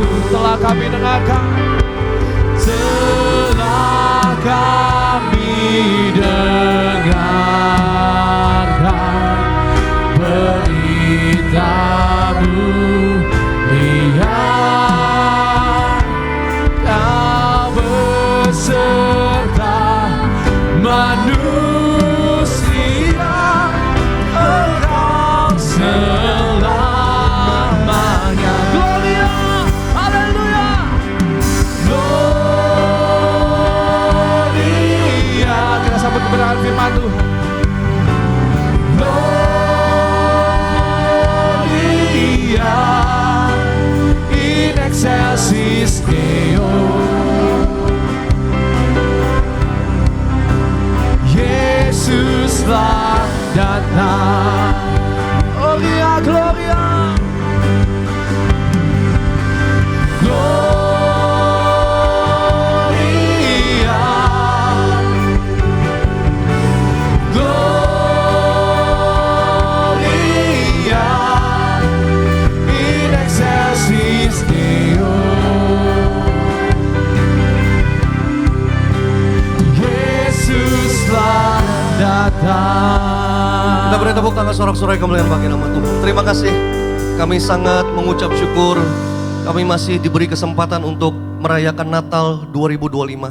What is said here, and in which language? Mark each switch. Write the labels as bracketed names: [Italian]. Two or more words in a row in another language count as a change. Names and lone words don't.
[Indonesian] Telah kami dengarkan, telah kami dengarkan beritamu, lihat Kau beserta manusia kekal selamanya. Gloria, haleluya. Gloria, kita sambut kebenaran firman Tuhan. [Latin] Gloria in excelsis Deo. [Indonesian] Yesuslah datang. [Latin] Gloria, gloria. Gloria, gloria in excelsis Deo. [Indonesian] Yesuslah datang. Kita beri tepuk tangan sorak-sorai kemuliaan bagi nama Tuhan. Terima kasih. Kami sangat mengucap syukur. Kami masih diberi kesempatan untuk merayakan Natal 2025.